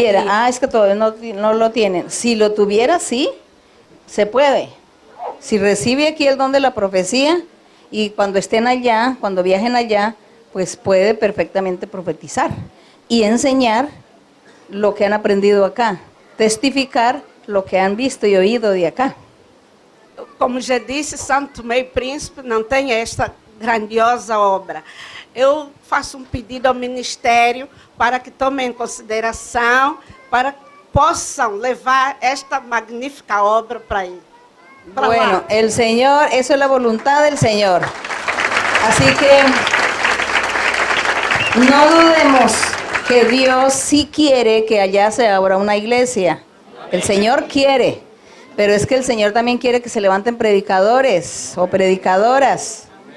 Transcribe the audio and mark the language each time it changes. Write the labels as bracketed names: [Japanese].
[Spanish] Tuviera, es que todavía no lo tienen. Si lo tuviera, sí, se puede. Si recibe aquí el don de la profecía y cuando estén allá, cuando viajen allá, pues puede perfectamente profetizar y enseñar lo que han aprendido acá, testificar lo que han visto y oído de acá. [Portuguese] Como já disse, Santo Tomé e Príncipe não tem esta grandiosa obra. Eu faço um pedido ao Ministério para que tomem em consideração, para que possam levar esta magnífica obra para aí. [Spanish] Bueno, el Señor, eso es la voluntad del Señor. Así que no dudemos que Dios sí quiere que allá se abra una iglesia. El Señor quiere, pero es que el Señor también quiere que se levanten predicadores o predicadoras.